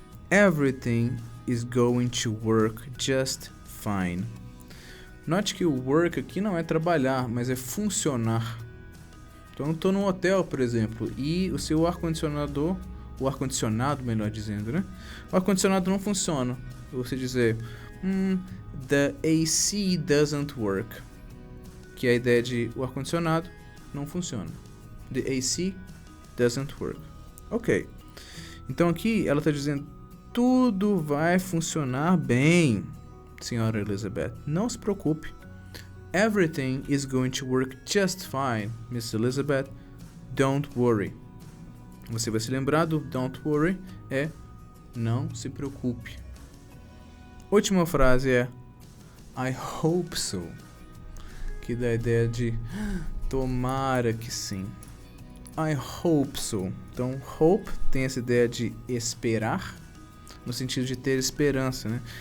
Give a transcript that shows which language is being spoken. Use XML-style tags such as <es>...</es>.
<en>Everything is going to work just fine.</en> <pt>Note que o work aqui não é trabalhar, mas é funcionar. Então eu estou num hotel, por exemplo, e o seu ar-condicionado, melhor dizendo, né? O ar-condicionado não funciona. Você dizer,</pt> <en>the AC doesn't work.</en> <pt>Que é a ideia de o ar-condicionado não funciona.</pt> <en>The AC doesn't work.</en> <pt>Ok. Então aqui ela está dizendo, tudo vai funcionar bem, senhora Elizabeth. Não se preocupe.</pt> <en>Everything is going to work just fine, Miss Elizabeth. Don't worry.</en> <pt>Você vai se lembrar do</pt> <en>don't worry,</en> <pt>é não se preocupe. Última frase é</pt> <en>I hope so,</en> <pt>que dá a ideia de tomara que sim.</pt> <en>I hope so.</en> <pt>Então, hope tem essa ideia de esperar, no sentido de ter esperança, né?</pt>